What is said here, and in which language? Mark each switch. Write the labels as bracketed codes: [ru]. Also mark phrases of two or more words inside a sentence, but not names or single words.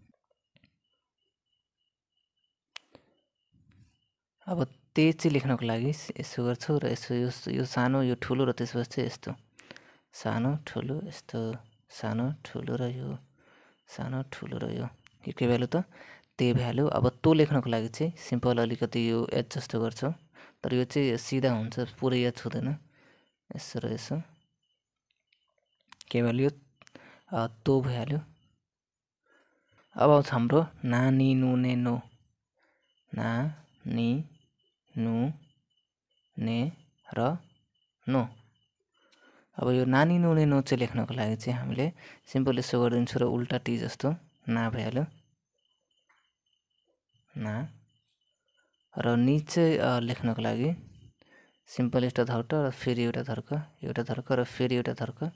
[ne] अब ते चाहिँ लेख्नको लागि यसो गर्छौँ र यसो यो सानो यो ठुलो र त्यसपछि चाहिँ यस्तो सानो ठुलो, यस्तो सानो ठुलो र यो सानो ठुलो र यो के भ्यालु त ते भ्यालु। अब तो लेख्नको लागि चाहिँ सिम्पल अलिकति यो एच जस्तो गर्छौँ, तर यो चाहिँ सिधा हुन्छ, पुरै एच हुँदैन, यसो र यसो। के भ्यालु यो तो भ्यालु। अब आउँछ हाम्रो [ja] なにぬねの. なにぬね [ne] र नो। अब यो [ja] なに ぬね の [ne] चाहिँ लेख्नको लागि चाहिँ हामीले सिम्पल यसो गरिदिन्छौँ र उल्टा टी जस्तो ना भइहाल्यो, ना। र नि चाहिँ लेख्नको लागि सिम्पल एउटा धर्क र फेरि एउटा धर्क र फेरि एउटा धर्क।